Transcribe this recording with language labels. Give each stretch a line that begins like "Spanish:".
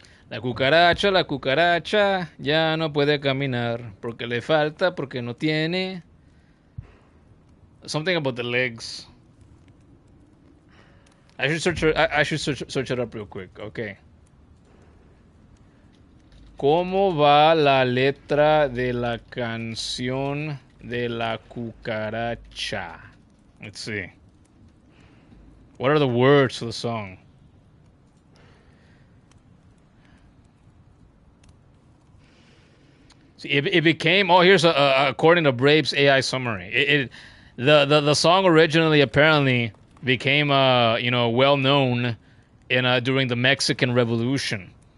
Spanish: La cucaracha, ya no puede caminar, porque le falta, porque no tiene.
English: Something about the legs. I should search it up real quick. Okay.
Spanish: ¿Cómo va la letra de la canción de la cucaracha?
English: Let's see. What are the words to the song? See, it became. Oh, here's according to Brave's AI summary. The song originally apparently became well known in during the Mexican Revolution.